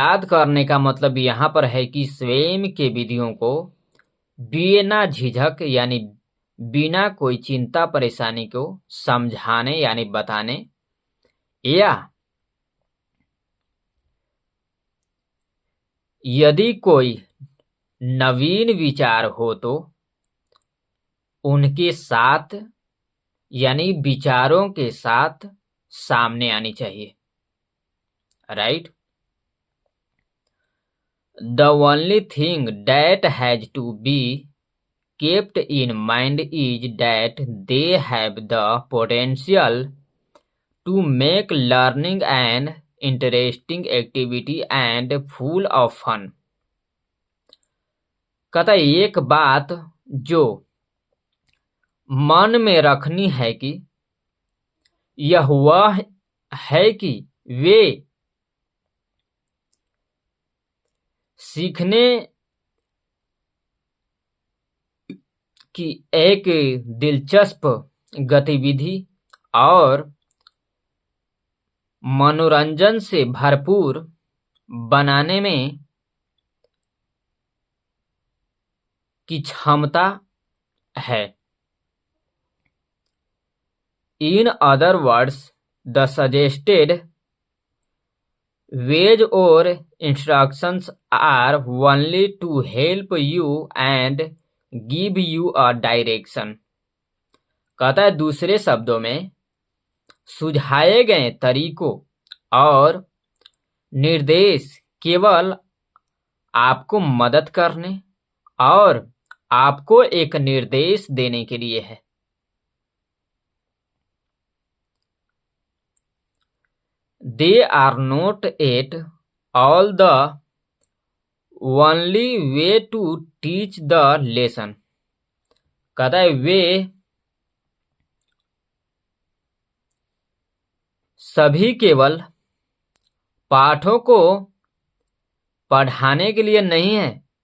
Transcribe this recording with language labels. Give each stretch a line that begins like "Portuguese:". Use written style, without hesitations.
Hindi: करने का मतलब यहाँ पर है कि स्वयं के विधियों को बिना झिझक यानी बिना कोई चिंता परेशानी को समझाने यानी बताने, या यदि कोई नवीन विचार हो तो उनके साथ यानी विचारों के साथ सामने आनी चाहिए, right.
English: The only thing that has to be kept in mind is that they have the potential to make learning an interesting activity and full of fun।
Hindi: कहता है एक बात जो मन में रखनी है कि यह वह है कि वे सीखने की एक दिलचस्प गतिविधि और मनोरंजन से भरपूर बनाने में की क्षमता है।
English: In other words, the suggested ways or instructions are only to help you and give you a direction।
Hindi: कहता है दूसरे शब्दों में सुझाए गए तरीकों और निर्देश केवल आपको मदद करने और आपको एक निर्देश देने के लिए है।
English: They are not at all the only way to teach the lesson।
Hindi: कहता है वे सभी केवल पाठों को पढ़ाने के लिए नहीं है।